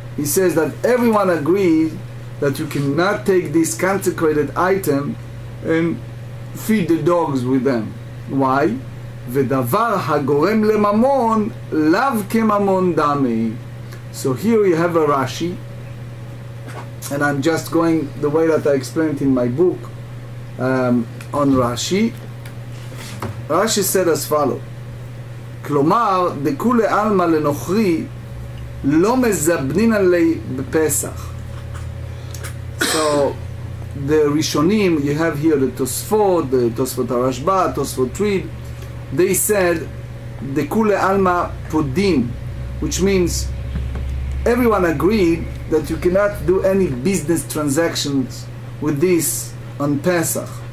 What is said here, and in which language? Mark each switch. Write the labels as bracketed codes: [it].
[en] He says that everyone agrees that you cannot take this consecrated item and feed the dogs with them. Why? [he] V'davar hagorem lemamon lav kemamon dami. [en] So here you have a Rashi, and I'm just going the way that I explained in my book on Rashi. Rashi said as follows: [he] כלומר, דכולי עלמא לנוכרי לא מזבנין עלי בפסח. [en] So, the Rishonim, you have here the Tosfot Harashba, Tosfot Reed, they said [he] דכולי עלמא פודין, [en] which means everyone agreed that you cannot do any business transactions with this on Pesach.